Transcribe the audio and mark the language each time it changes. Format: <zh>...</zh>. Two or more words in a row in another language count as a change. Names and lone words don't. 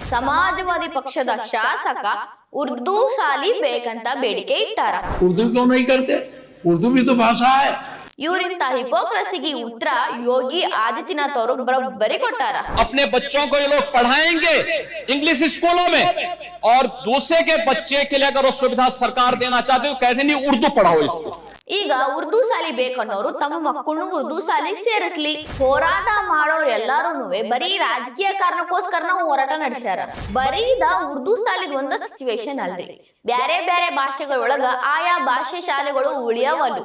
<kn>ಸಮಾಜವಾದಿ ಪಕ್ಷದ ಶಾಸಕ ಉರ್ದು ಶಾಲಿ ಬೇಕಂತ ಬೇಡಿಕೆ ಇಟ್ಟಾರ.</kn> <hi>उर्दू क्यों नहीं करते? उर्दू भी तो भाषा है.</hi> <kn>ಇವರಿಂತ ಹಿಪೋಕ್ರಸಿಗೆ ಉತ್ತರ ಯೋಗಿ ಆದಿತ್ಯನಾಥ್ ಅವರು ಬರೋಬ್ಬರಿ ಕೊಟ್ಟಾರ.</kn> <hi>अपने बच्चों को ये लोग पढ़ाएंगे इंग्लिश स्कूलों में और दूसरे के बच्चे के लिए अगर वो सुविधा सरकार देना चाहते हो कहते नहीं उर्दू पढ़ाओ इसको.</hi> <kn>ಈಗ ಉರ್ದು ಶಾಲಿ ಬೇಕನ್ನೋರು ತಮ್ಮ ಮಕ್ಕಳನ್ನು ಉರ್ದು ಶಾಲೆಗೆ ಸೇರಿಸ್ಲಿ. ಹೋರಾಟ ಮಾಡೋರು ಎಲ್ಲಾರು ಬರೀ ರಾಜಕೀಯ ಕಾರಣಕ್ಕೋಸ್ಕರ ನಾವು ಹೋರಾಟ ನಡೆಸ್ಯಾರ. ಬರೀದ ಉರ್ದು ಶಾಲಿದ್ ಒಂದ ಸಿಚುವೇಶನ್ ಅಲ್ರಿ, ಬ್ಯಾರೆ ಬ್ಯಾರೆ ಭಾಷೆಗಳೊಳಗ ಆಯಾ ಭಾಷೆ ಶಾಲೆಗಳು ಉಳಿಯವಲು.</kn>